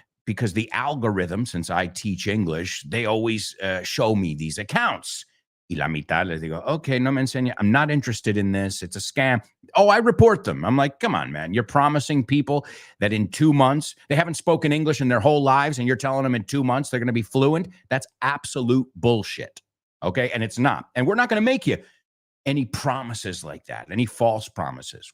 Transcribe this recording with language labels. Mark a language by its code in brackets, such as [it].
[en] Because the algorithm, since I teach English, they always show me these accounts. [es] Y la mitad les digo, okay, no me enseña. [en] I'm not interested in this. It's a scam. Oh, I report them. I'm like, come on, man. You're promising people that in 2 months, they haven't spoken English in their whole lives, and you're telling them in 2 months they're going to be fluent. That's absolute bullshit. Okay? And it's not. And we're not going to make you any promises like that, any false promises.